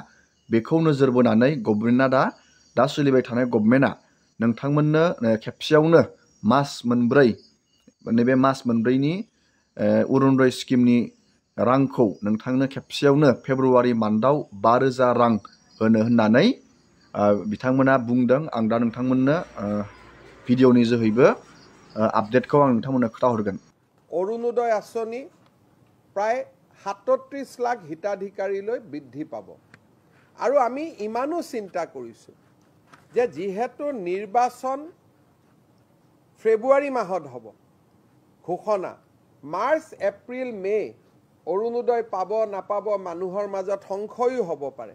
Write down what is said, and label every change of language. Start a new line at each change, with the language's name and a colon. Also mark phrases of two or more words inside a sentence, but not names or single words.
Bodo: बेखौ नोजोर बोनानै गभर्नमेन्टआ दा सोलिबाय थानाय गभर्नमेन्टआ नोंथांमोननो खेबसेयावनो मास मोनब्रै, नैबे मास मोनब्रैनि अरुणोदय स्किमनि रांखौ नोंथांनो खेबसेयावनो फेब्रुवारि मान्थआव 5,000 रां होनो होननानै बिथांमोना बुंदों। आं दा नोंथांमोननो भिडिअनि जोहैबो आपडेटखौ आं नोंथांमोननो खोन्थाहरगोन।
Assamese: অৰুণোদয় আঁচনি প্ৰায় 37 লাখ হিতাধিকাৰীলৈ বৃদ্ধি পাব। আৰু আমি ইমানো চিন্তা কৰিছোঁ যে যিহেতু নিৰ্বাচন ফেব্ৰুৱাৰী মাহত হ'ব ঘোষণা, মাৰ্চ, এপ্ৰিল, মে অৰুণোদয় পাব নাপাব মানুহৰ মাজত সংশয়ো হ'ব পাৰে।